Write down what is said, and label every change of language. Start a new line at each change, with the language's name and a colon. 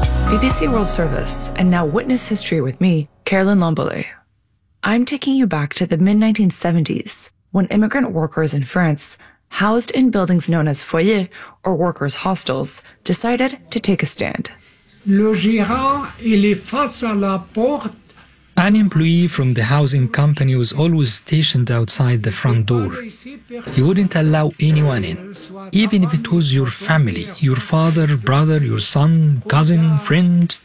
English: BBC World Service, and now Witness History with me, Carolyn Lombole. I'm taking you back to the mid-1970s, when immigrant workers in France, housed in buildings known as foyers, or workers' hostels, decided to take a stand.
French: Le gérant, il est face à la porte.
English: An employee from the housing company was always stationed outside the front door. He wouldn't allow anyone in, even if it was your family, your father, brother, your son, cousin, friend.